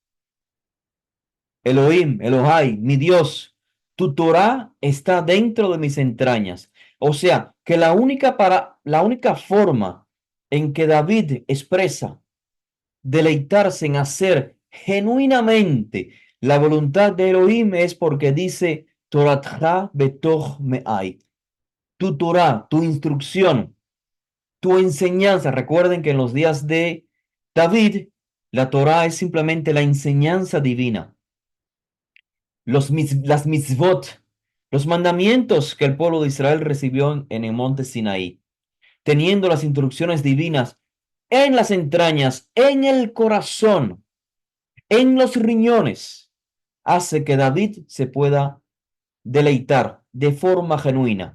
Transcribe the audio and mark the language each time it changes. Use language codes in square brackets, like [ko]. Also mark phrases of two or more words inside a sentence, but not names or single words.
[es] Elohim, Elohai, mi Dios, tu Torah está dentro de mis entrañas. O sea, que la única forma en que David expresa deleitarse en hacer genuinamente la voluntad de Elohim es porque dice [he] תורתך בתוך מעי. [es] Tu Torah, tu instrucción, tu enseñanza. Recuerden que en los días de David, la Torah es simplemente la enseñanza divina. Las mitzvot, los mandamientos que el pueblo de Israel recibió en el monte Sinaí, teniendo las instrucciones divinas en las entrañas, en el corazón, en los riñones, hace que David se pueda deleitar de forma genuina.